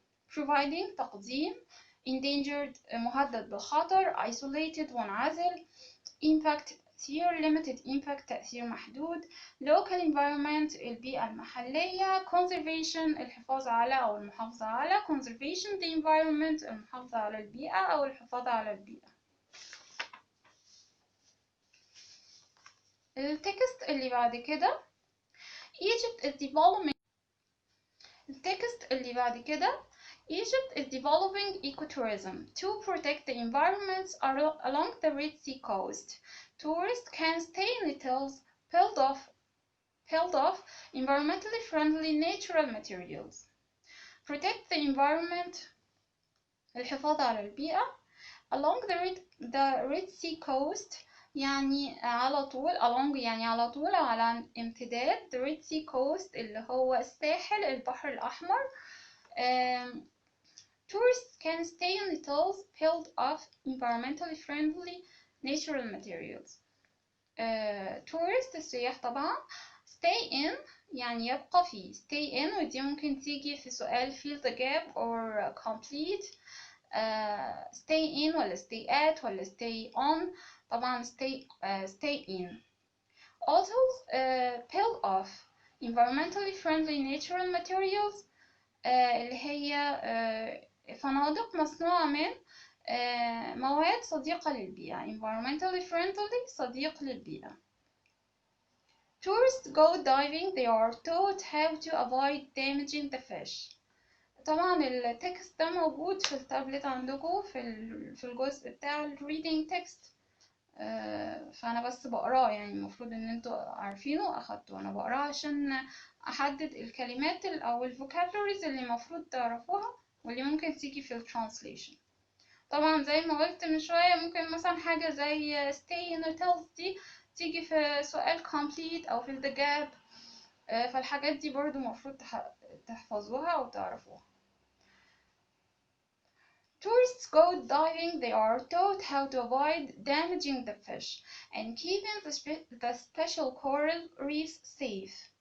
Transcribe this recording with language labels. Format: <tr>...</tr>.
<ar>providing تقديم، endangered مهدد بالخطر، isolated منعزل، impact تأثير،</ar> <en>limited impact</en> <ar>تأثير محدود،</ar> <en>local environment</en> <ar>البيئة المحلية، conservation الحفاظ على أو المحافظة على،</ar> <en>conservation the environment</en> <ar>المحافظة على البيئة أو الحفاظ على البيئة. التكست اللي بعد كده</ar> <en>Egypt is developing. التكست اللي بعد كده Egypt is developing ecotourism to protect the environments along the Red Sea coast. Tourists can stay in hotels built of environmentally friendly natural materials. Protect the environment</en> <ar>الحفاظ على البيئة</ar> <en>along the Red Sea coast</en> <ar>يعني على طول along يعني على طول أو على امتداد</ar> <en>the Red Sea coast</en> <ar>اللي هو الساحل البحر الأحمر.</ar> <en>Tourists can stay in hotels built of environmentally friendly natural materials.</en> <ar>tourist السياح طبعا. stay in يعني يبقى فيه.</ar> <en>stay in</en> <ar>ودي ممكن تيجي في سؤال</ar> <en>fill the gap or complete. stay in ولا stay at ولا stay on. طبعا stay in. hotels built of environmentally friendly natural materials</en> <ar>اللي هي فنادق مصنوعة من مواد صديقة للبيئة.</ar> <en>environmentally friendly</en> <ar>صديق للبيئة.</ar> <en>Tourists go diving. They are taught how to avoid damaging the fish.</en> <ar>طبعا التكست ده موجود في التابلت عندكم في الجزء بتاع ال reading text. فأنا بس بقراه، يعني المفروض إن انتوا عارفينه وأخدتوه. أنا بقراه عشان أحدد الكلمات أو ال vocabularies اللي المفروض تعرفوها واللي ممكن تيجي في ال translation. طبعا زي ما قلت من شوية ممكن مثلا حاجة زي</ar> <en>stay in hotels</en> <ar>دي تيجي في سؤال complete أو في</ar> <en>the gap.</en> <ar>فالحاجات دي برضو مفروض تحفظوها أو تعرفوها.</ar> <en>Tourists go diving. They are taught how to avoid damaging the fish and keeping the special coral reefs safe.</en>